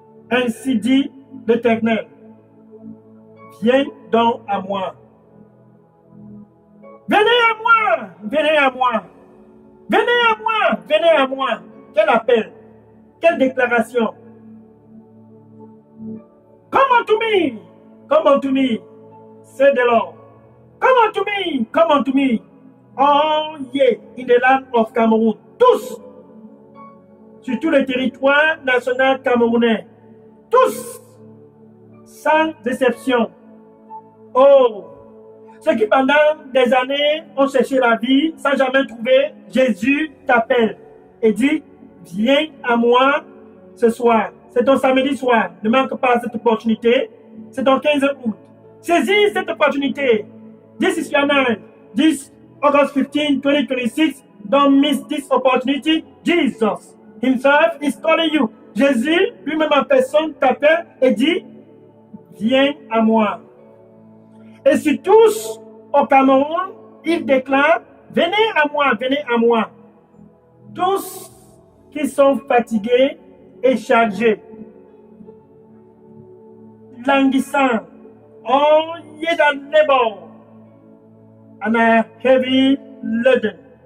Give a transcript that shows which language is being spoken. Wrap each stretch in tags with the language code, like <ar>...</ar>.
<fr>Ainsi dit l'Éternel. Viens donc à moi. Venez à moi, venez à moi. Venez à moi, venez à moi. Quel appel, quelle déclaration.</fr> <en>Come unto me, come unto me, said the Lord. Come unto me, come unto me. All ye in the land of Cameroon.</en> <fr>Tous, sur tout le territoire national camerounais. Tous, sans exception. Oh, ceux qui pendant des années ont cherché la vie sans jamais trouver, Jésus t'appelle et dit, viens à moi ce soir. C'est ton samedi soir. Ne manque pas cette opportunité. C'est ton 15 août. Saisis cette opportunité.</fr> <en>This is your night. This August 15, 2026. Don't miss this opportunity. Jesus himself is calling you.</en> <fr>Jésus lui-même en personne t'appelle et dit, viens à moi. Et si tous au Cameroun, il déclare, venez à moi, venez à moi. Tous qui sont fatigués et chargés, languissants,</fr> <en>all ye that labor and are heavy laden.</en>